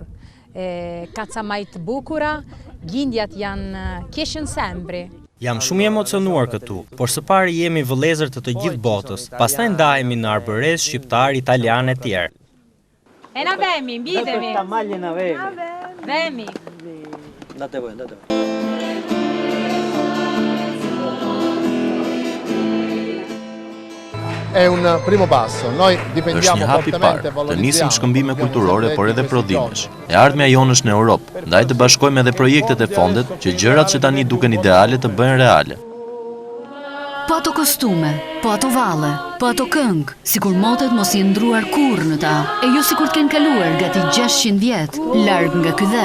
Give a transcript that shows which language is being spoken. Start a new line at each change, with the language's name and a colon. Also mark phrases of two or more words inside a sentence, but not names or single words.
Albanian: Ka ca majtë bukura, gjindjat janë keshën sembri. Jam shumë i emocionuar këtu, por së pari jemi vëllezër të gjithë botës, pastaj ndahemi në arbëres, shqiptar, italian e tjerë. E na vemi, mbidhemi. Vemi.
Italian: Andate voi. È un primo passo. Noi dipendiamo fortemente,
Albanian: të nisim shkëmbime kulturore, por edhe prodhimesh. E ardhmja jonë është në Europë, ndaj të bashkojmë edhe projektet e fondet që gjërat që tani duken ideale të bëhen reale. Po ato kostume, po ato valle, po ato këngë, sikur motet mos i ndruar kurrë në ta, e jo sikur t'ken kaluar gati 600 vjet, larg nga ky dhe.